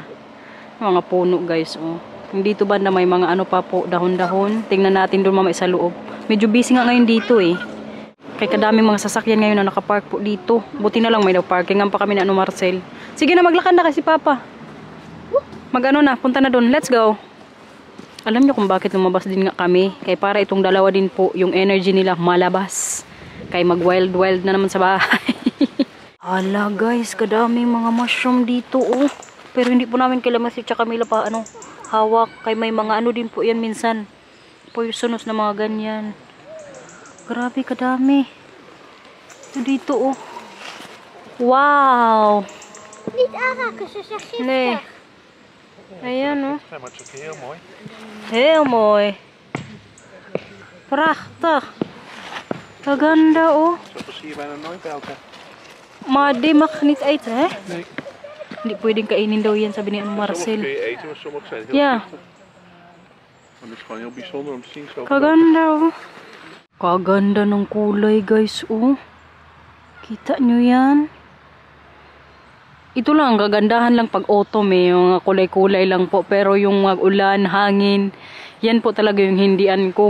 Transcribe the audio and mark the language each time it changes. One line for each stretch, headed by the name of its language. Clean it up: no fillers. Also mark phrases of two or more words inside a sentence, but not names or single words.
Filipino: Mga puno, guys, oh. Dito banda may mga ano pa po, dahon-dahon. Tingnan natin doon mamaya sa loob. Medyo busy nga ngayon dito, eh. Kaya kadaming mga sasakyan ngayon na nakapark po dito. Buti na lang may parkingan pa kami na ano, Marcel. Sige na, maglakad na kasi Papa. Mag-ano na, punta na doon.
English: Let's go.
Filipino: Alam nyo kung bakit lumabas din nga kami. Kaya para itong dalawa din po, yung energy nila malabas. Kaya mag-wild-wild na naman sa bahay. Hala guys, kadaming mga mushroom dito, oh. Pero hindi po namin kailangan si Camila pa, ano, hawak. Kaya may mga ano din po yan minsan. Poisonous na mga ganyan. Grabe, kadami. Ito dito, oh. Wow!
Dutch: Niet aanraken, ze zijn giftig.
Filipino: Nee. Ayan, oh.
Dutch: Ja, maar het is ook heel mooi. Heel mooi. Prachtig.
Filipino: Kaganda, oh.
Dutch: Zo zie je bijna nooit bij elkaar. Maar die mag niet eten, hè? Nee.
Filipino: Hindi pwedeng kainin daw yan, sabi ni
Dutch: Sommige
Filipino: Marcel.
Dutch: kun je eten, maar sommige zijn heel Ja. giftig. Maar het is gewoon heel bijzonder om te zien. Zo
Filipino: Kaganda, oh. Kaganda ng kulay, guys, oh. Kita nyo yan? Ito lang, kagandahan lang pag autumn, eh. Yung kulay-kulay lang po. Pero yung mag-ulan, hangin, yan po talaga yung hindian ko.